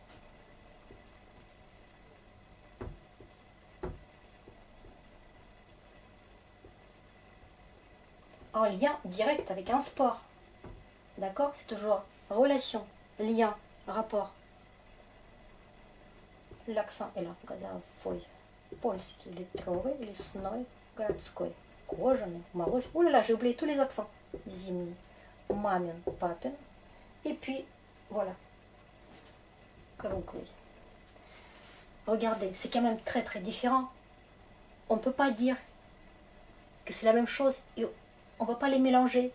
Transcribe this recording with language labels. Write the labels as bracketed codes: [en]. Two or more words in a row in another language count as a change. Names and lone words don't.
[fr] En lien direct avec un sport. D'accord? C'est toujours relation, lien, rapport. L'accent est là. [ru] Годовой, польский, литровый, лесной, городской. кожаный, мороз. [fr] Oh là là, j'ai oublié tous les accents. [ru] зимний, мамин, папин. [fr] Et puis, voilà. [ru] Kruglый. [fr] Regardez, c'est quand même très très différent. On ne peut pas dire que c'est la même chose et on ne va pas les mélanger.